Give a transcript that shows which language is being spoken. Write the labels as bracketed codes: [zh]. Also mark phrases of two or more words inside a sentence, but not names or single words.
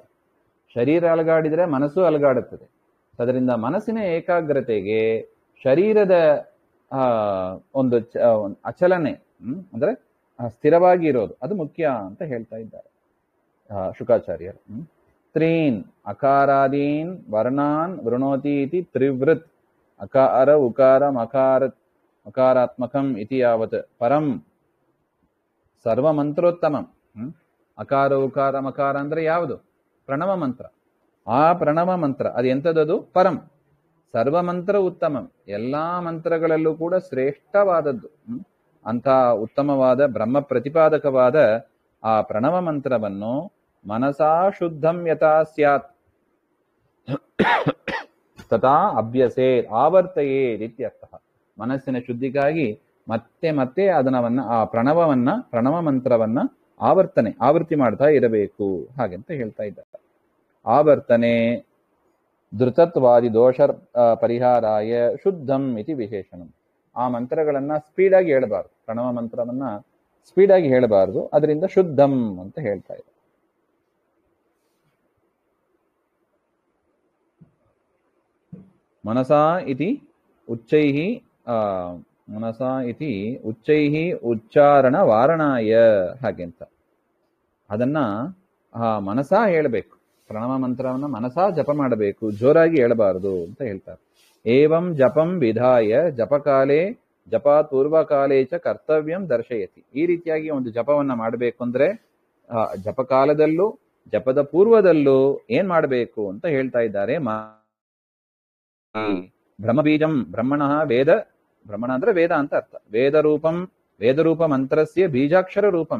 [kn] ಶರೀರ ಅಲಗಾಡಿದ್ರೆ ಮನಸ್ಸು ಅಲಗಾಡುತ್ತದೆ. ಅದರಿಂದ ಮನಸ್ಸಿನ ಏಕಾಗ್ರತೆಗೆ ಶರೀರದ ಒಂದು ಅಚಲನೆ ಅಂದ್ರೆ ಸ್ಥಿರವಾಗಿ ಇರೋದು ಅದು ಮುಖ್ಯ ಅಂತ ಹೇಳ್ತಾ ಇದ್ದಾರೆ ಶುಕಾಚಾರ್ಯರು. [sa] ತ್ರೀನ್ ಅಕಾರಾದೀನ್ ವರ್ಣಾನ್ ವೃಣೋತಿ ಇತಿ ತ್ರಿವೃತ್ ಅಕಾರ ಉಕಾರ ಮಕಾರಾತ್ಮಕಂ ಇತಿ ಯಾವತ್ ಪರಂ ಸರ್ವಮಂತ್ರೋತ್ತಮಂ. [kn] ಅಕಾರ ಉಕಾರ ಮಕಾರ ಅಂದ್ರೆ ಯಾವುದು? ಪ್ರಣವ ಮಂತ್ರ. ಆ ಪ್ರಣವ ಮಂತ್ರ ಅದು ಎಂಥದ್ದು? [sa] ಪರಂ ಸರ್ವಮಂತ್ರ ಉತ್ತಮಂ, [kn] ಎಲ್ಲಾ ಮಂತ್ರಗಳಲ್ಲೂ ಕೂಡ ಶ್ರೇಷ್ಠವಾದದ್ದು. ಅಂತ ಉತ್ತಮವಾದ ಬ್ರಹ್ಮ ಪ್ರತಿಪಾದಕವಾದ ಆ ಪ್ರಣವ ಮಂತ್ರವನ್ನು [sa] ಮನಸಾ ಶುದ್ಧಂ ಯಥಾ ಸ್ಯಾತ್ ತಥಾ ಅಭ್ಯಸೇ ಆವರ್ತಯೇ ಇತ್ಯರ್ಥ. [kn] ಮನಸ್ಸಿನ ಶುದ್ಧಿಗಾಗಿ ಮತ್ತೆ ಮತ್ತೆ ಅದನ್ನವನ್ನ ಆ ಪ್ರಣವ ಮಂತ್ರವನ್ನ ಆವರ್ತಿ ಮಾಡ್ತಾ ಇರಬೇಕು ಹಾಗೆಂತ ಹೇಳ್ತಾ ಇದ್ದಾರೆ. [sa] ಆವರ್ತನೆ ಧೃತತ್ವಾದಿ ದೋಷ ಪರಿಹಾರಾಯ ಶುದ್ಧಂ ಇತಿ ವಿಶೇಷಣಂ. [kn] ಆ ಮಂತ್ರಗಳನ್ನ ಸ್ಪೀಡಾಗಿ ಹೇಳಬಾರ್ದು, ಪ್ರಣವ ಮಂತ್ರವನ್ನ ಸ್ಪೀಡಾಗಿ ಹೇಳಬಾರದು, ಅದರಿಂದ ಶುದ್ಧಂ ಅಂತ ಹೇಳ್ತಾ ಇದ್ದಾರೆ. [sa] ಮನಸಾ ಇತಿ ಉಚ್ಚೈಹಿ ಉಚ್ಚಾರಣ ವಾರಣಾಯ [kn] ಹಾಗೆಂತ ಅದನ್ನ ಮನಸಾ ಹೇಳಬೇಕು. ಪ್ರಣವ ಮಂತ್ರವನ್ನ ಮನಸಾ ಜಪ ಮಾಡಬೇಕು, ಜೋರಾಗಿ ಹೇಳಬಾರದು ಅಂತ ಹೇಳ್ತಾರೆ. [sa] ಏವಂ ಜಪಂ ವಿಧಾಯ ಜಪಕಾಲೇ ಜಪಾತ್ ಪೂರ್ವಕಾಲೇ ಚ ಕರ್ತವ್ಯಂ ದರ್ಶಯತಿ. [kn] ಈ ರೀತಿಯಾಗಿ ಒಂದು ಜಪವನ್ನ ಮಾಡಬೇಕು ಅಂದ್ರೆ ಜಪಕಾಲದಲ್ಲೂ ಜಪದ ಪೂರ್ವದಲ್ಲೂ ಏನ್ ಮಾಡಬೇಕು ಅಂತ ಹೇಳ್ತಾ ಇದ್ದಾರೆ. [sa] ಬ್ರಹ್ಮಬೀಜಂ ಬ್ರಹ್ಮಣಃ ವೇದ, [kn] ಬ್ರಹ್ಮಣ ಅಂದ್ರೆ ವೇದ ಅಂತ ಅರ್ಥ. [sa] ವೇದರೂಪ ಮಂತ್ರಸ್ಯ ಬೀಜಾಕ್ಷರ ರೂಪಂ.